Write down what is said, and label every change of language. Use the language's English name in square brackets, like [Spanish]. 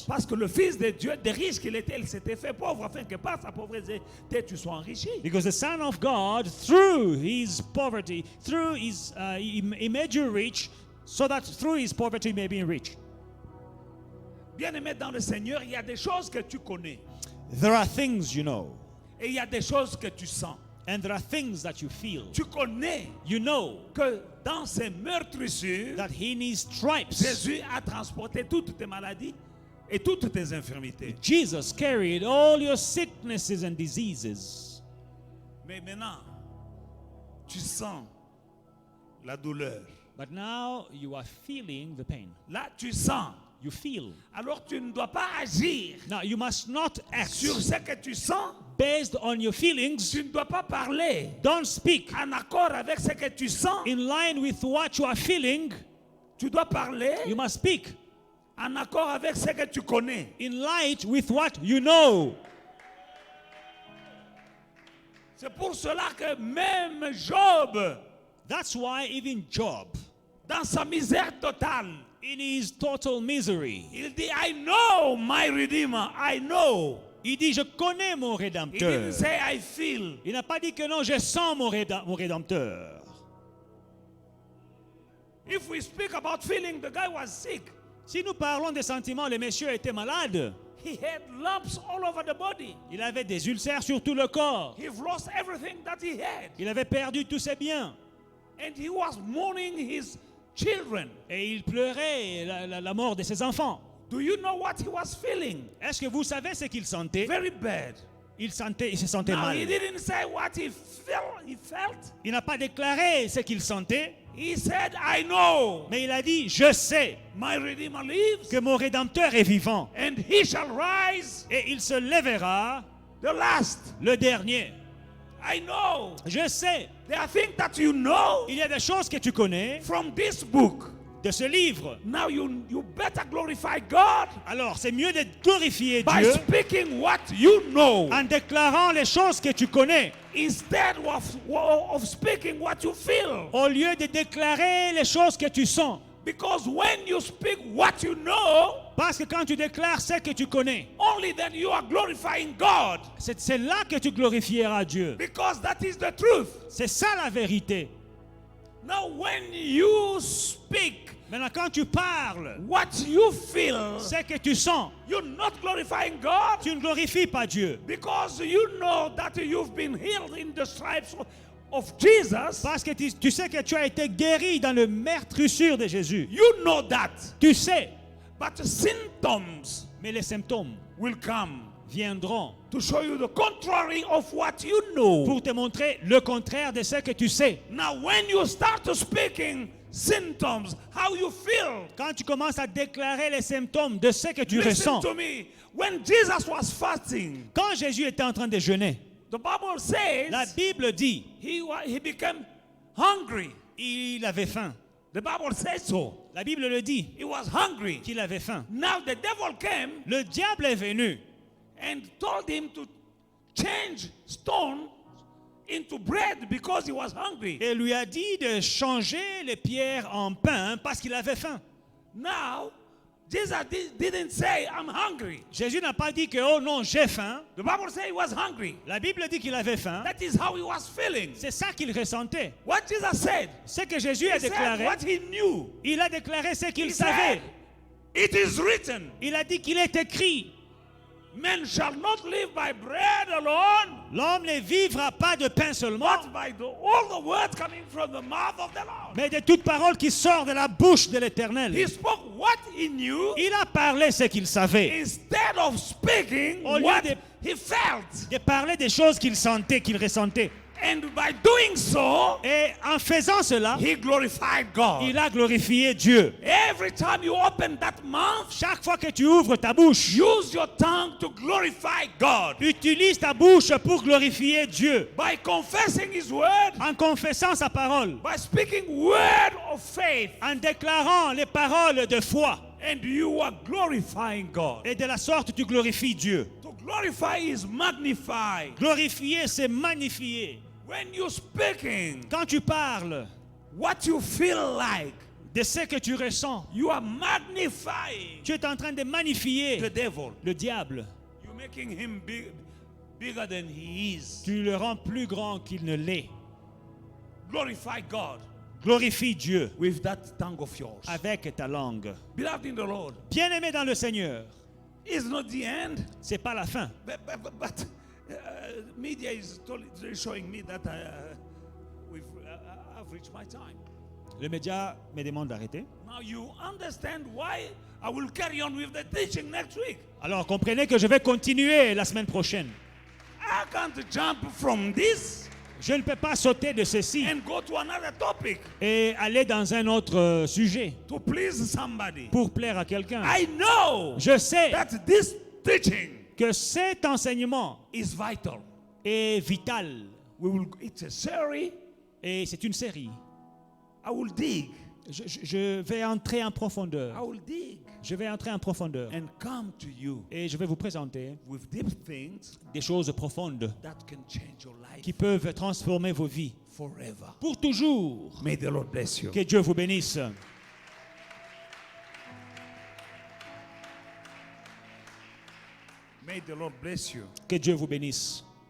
[French] Parce que le fils de Dieu, des riches qu'il était, il s'était fait pauvre afin que par sa pauvreté, tu sois enrichi. [English] Because the Son of God, through his poverty, through his, he made you rich, so that through his poverty you may be rich. [French] Bien-aimé dans le Seigneur, il y a des choses que tu connais. [English] There are things you know, [French] Et il y a des choses que tu sens. [English] and there are things that you feel. [French] Tu connais [English] You know [French] que dans ses meurtrissures, [English] that in his stripes, [French] Jésus a transporté toutes tes maladies et toutes tes infirmités. [English] Jesus carried all your sicknesses and diseases. [French] Mais maintenant, tu sens la douleur. [English] But now you are feeling the pain. [French] Là, tu sens. [English] You feel. [French] Alors, tu ne dois pas agir [English] Now you must not act [French] sur ce que tu sens. [English] based on your feelings. [French] Tu ne dois pas parler [English] Don't speak [French] en accord avec ce que tu sens. [English] in line with what you are feeling. [French] Tu dois parler [English] You must speak [French] en accord avec ce que tu connais. [English] in light with what you know. [French] C'est pour cela que même Job, [English] That's why even Job, dans sa misère totale, in his total misery, [French] il dit, [English] I know my Redeemer, I know. [French] il dit, je connais mon [English] He [French] Rédempteur. [English] didn't say I feel. [French] Il n'a pas dit que non, je sens mon Rédempteur. [English] If we speak about feeling, the guy was sick. [French] Si nous parlons des sentiments, le monsieur était malade. [English] He had lumps all over the body. [French] Il avait des ulcères sur tout le corps. [English] He lost everything that he had. [French] Il avait perdu tous ses biens. [English] And he was mourning his children. [French] Et il pleurait la mort de ses enfants. [English] Do you know what he was feeling? [French] Est-ce que vous savez ce qu'il sentait? [English] Very bad. [French] Il se sentait [English] Now, he didn't say what he felt. [French] Il n'a pas déclaré ce qu'il sentait, [English] He said, I know [French] mais il a dit, je sais [English] my Redeemer lives, [French] que mon Rédempteur est vivant. [English] and he shall rise [French] Et il se lèvera [English] the last. [French] le dernier. [English] I know. [French] Je sais. [English] There are things that you know [French] Il y a des choses que tu connais [English] from this book. [French] de ce livre. [English] Now you better glorify God [French] Alors, c'est mieux de glorifier [English] by [French] Dieu [English] speaking what you know [French] en déclarant les choses que tu connais, [English] instead of speaking what you feel. [French] au lieu de déclarer les choses que tu sens. [English] Because when you speak what you know, [French] Parce que quand tu déclares ce que tu connais, [English] only then you are glorifying God. [French] c'est là que tu glorifieras Dieu. [English] Because that is the truth. [French] C'est ça la vérité. [English] Now when you speak [French] Maintenant, quand tu parles, [English] what you feel, [French] ce que tu sens, [English] you're not glorifying God. [French] tu ne glorifies pas Dieu. [English] Because you know that you've been healed in the stripes of Jesus. [French] Parce que tu sais que tu as été guéri dans le meurtrissure de Jésus. [English] You know that. [French] Tu sais, [English] But symptoms [French] mais les symptômes [English] will come [French] viendront [English] to show you the contrary of what you know. [French] pour te montrer le contraire de ce que tu sais. [English] Now when you start speaking symptoms, how you feel. [French] Quand tu commences à déclarer les symptômes de ce que tu [English] Listen to me. When Jesus was fasting, [French] Quand Jésus était en train de jeûner, [English] the Bible says [French] la Bible dit, [English] he became hungry. [French] il avait faim. [English] The Bible says so. [French] La Bible le dit, [English] He was hungry. [French] qu'il avait faim. [English] Now the devil came [French] Le diable est venu [English] and told him to change stone into bread because he was hungry. [French] et lui a dit de changer les pierres en pain parce qu'il avait faim. [English] Now, Jesus didn't say, I'm hungry. [French] Jésus n'a pas dit que, oh non, j'ai faim. [English] The Bible says he was hungry. [French] La Bible dit qu'il avait faim. [English] That is how he was feeling. [French] C'est ça qu'il ressentait. [English] What Jesus said, [French] Ce que Jésus a [English] he said [French] déclaré, [English] what he knew. [French] il a déclaré ce qu'il [English] He [French] savait. [English] said, it is written, [French] Il a dit qu'il est écrit, [English] men shall not live by bread alone, [French] l'homme ne vivra pas de pain seulement, [English] but by all the words coming from the mouth of the Lord. [French] mais de toute parole qui sort de la bouche de l'Éternel. [English] He spoke what he knew [French] Il a parlé ce qu'il savait, [English] instead of speaking [French] Au lieu [English] what [French] de- [English] he felt. [French] de parler des choses qu'il sentait, qu'il ressentait. [English] And by doing so, [French] Et en faisant cela, [English] he glorified God. [French] il a glorifié Dieu. [English] Every time you open that mouth, [French] Chaque fois que tu ouvres ta bouche, [English] use your tongue to glorify God. [French] utilise ta bouche pour glorifier Dieu. [English] By confessing his word, [French] En confessant sa parole, [English] by speaking word of faith, [French] en déclarant les paroles de foi. [English] and you are glorifying God. [French] Et de la sorte, tu glorifies Dieu. [English] To glorify is magnify. [French] Glorifier, c'est magnifier. [English] When you're speaking, [French] Quand tu parles [English] what you feel like, [French] de ce que tu ressens, [English] you are magnifying [French] tu es en train de [English] the [French] magnifier [English] devil. [French] le diable. [English] You're making him bigger than he is. [French] Tu le rends plus grand qu'il ne l'est. [English] Glorify God [French] Glorifie Dieu [English] with that tongue of yours. [French] avec ta langue. [English] Beloved in the Lord, [French] Bien-aimé dans le Seigneur, [English] it's not the end, [French] c'est pas la fin. [English] but media is totally showing me that I've reached my time. [French] Le média me demande d'arrêter. [English] Now you understand why I will carry on with the teaching next week. [French] Alors comprenez que je vais continuer la semaine prochaine. [English] I can't jump from this [French] Je ne peux pas sauter de ceci [English] and go to another topic [French] et aller dans un autre sujet [English] to please somebody. [French] pour plaire à quelqu'un. [English] I know [French] Je sais [English] that this teaching [French] que cet enseignement [English] is vital. [French] est vital [English] It's a series. [French] et c'est une série. [English] I will dig. [French] Je vais entrer en profondeur. [English] I will dig [French] Je vais entrer en profondeur [English] and come to you [French] et je vais vous présenter [English] with deep things [French] des choses profondes [English] that can change your life [French] qui peuvent transformer vos vies [English] forever. [French] pour toujours. [English] May the Lord bless you. [French] Que Dieu vous bénisse. [English] May the Lord bless you. [French] Que Dieu vous bénisse.